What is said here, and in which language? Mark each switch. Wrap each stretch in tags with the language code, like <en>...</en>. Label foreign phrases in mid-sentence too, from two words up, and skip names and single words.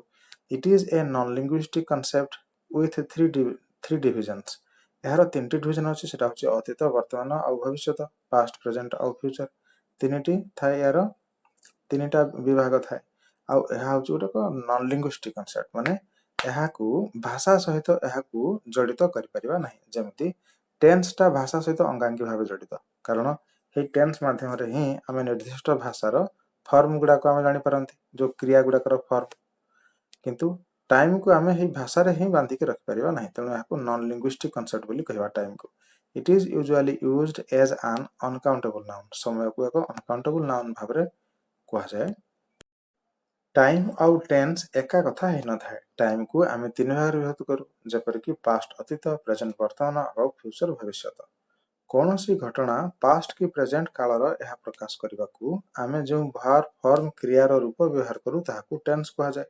<en>It is a non-linguistic concept with three divisions.</en> <or>ଏହାର ତିନିଟି ଡିଭିଜନ ଅଛି, ସେଟା ହେଉଛି ଅତୀତ, ବର୍ତ୍ତମାନ ଆଉ ଭବିଷ୍ୟତ,</or> <en>past, present</en> <or>ଆଉ ଫ୍ୟୁଚର. ତିନିଟି ଥାଏ, ଏହାର ତିନିଟା ବିଭାଗ ଥାଏ. ଆଉ ଏହା ହେଉଛି ଗୋଟେ</or> <en>non linguistic concept,</en> <or>ମାନେ ଏହାକୁ ଭାଷା ସହିତ ଏହାକୁ ଜଡ଼ିତ କରିପାରିବା ନାହିଁ. ଯେମିତି ଟେନ୍ସଟା ଭାଷା ସହିତ ଅଙ୍ଗାଙ୍ଗୀ ଭାବେ ଜଡ଼ିତ, କାରଣ ଏହି ଟେନ୍ସ ମାଧ୍ୟମରେ ହିଁ ଆମେ ନିର୍ଦ୍ଦିଷ୍ଟ ଭାଷାର ଫର୍ମ ଗୁଡ଼ାକ ଆମେ ଜାଣିପାରନ୍ତି, ଯେଉଁ କ୍ରିୟା ଗୁଡ଼ାକର ଫର୍ମ. କିନ୍ତୁ ଟାଇମ୍କୁ ଆମେ ଏହି ଭାଷାରେ ହିଁ ବାନ୍ଧିକି ରଖିପାରିବା ନାହିଁ, ତେଣୁ ଏହାକୁ</or> <en>non linguistic concept</en> <or>ବୋଲି କହିବା ଟାଇମ୍କୁ.</or> <en>It is usually used as an uncountable noun.</en> <or>ସମୟକୁ ଏକ</or> <en>uncountable noun</en> <or>ଭାବରେ କୁହାଯାଏ. ଟାଇମ୍ ଆଉ ଟେନ୍ସ ଏକା କଥା ହେଇନଥାଏ. ଟାଇମ୍କୁ ଆମେ ତିନି ଭାଗରେ ବିଭକ୍ତ କରୁ, ଯେପରିକି ପାଷ୍ଟ ଅତୀତ, ପ୍ରେଜେଣ୍ଟ ବର୍ତ୍ତମାନ ଆଉ ଫ୍ୟୁଚର ଭବିଷ୍ୟତ. କୌଣସି ଘଟଣା ପାଷ୍ଟ କି ପ୍ରେଜେଣ୍ଟ କାଳର ଏହା ପ୍ରକାଶ କରିବାକୁ ଆମେ ଯେଉଁ</or> <en>verb form</en> <or>କ୍ରିୟାର ରୂପ ବ୍ୟବହାର କରୁ ତାହାକୁ ଟେନ୍ସ କୁହାଯାଏ.</or>